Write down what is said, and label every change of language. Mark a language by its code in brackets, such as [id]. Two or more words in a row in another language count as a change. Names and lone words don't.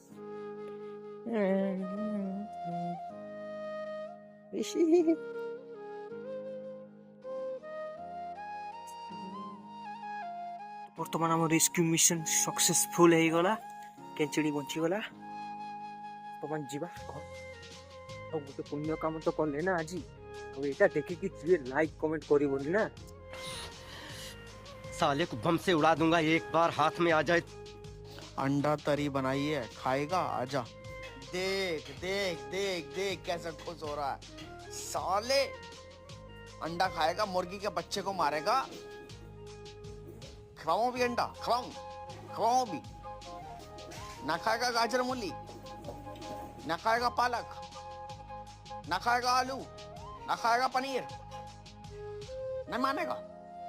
[or] ବର୍ତ୍ତମାନ ଆମ [en] rescue mission successful [or] ହେଇଗଲା କେଞ୍ଚୁଡ଼ି ବଞ୍ଚିଗଲା ବର୍ତ୍ତମାନ ଯିବା ଆଉ ଗୋଟେ ପୁଣ୍ୟ କାମ ତ କଲେ ନା ଆଜି ଆଉ ଏଇଟା ଦେଖିକି ଯିଏ [en] like comment [or] କରିବନି ନା [hi] साले को बम से उड़ा दूंगा एक बार हाथ में आ जाए अंडा तरी बनाई है खाएगा आजा देख देख देख देख कैसा खुश हो रहा है साले अंडा खाएगा मुर्गी के बच्चे को मारेगा खवाऊं भी अंडा खवाऊं भी ना खाएगा गाजर मूली ना खाएगा पालक ना खाएगा आलू ना खाएगा पनीर नहीं मानेगा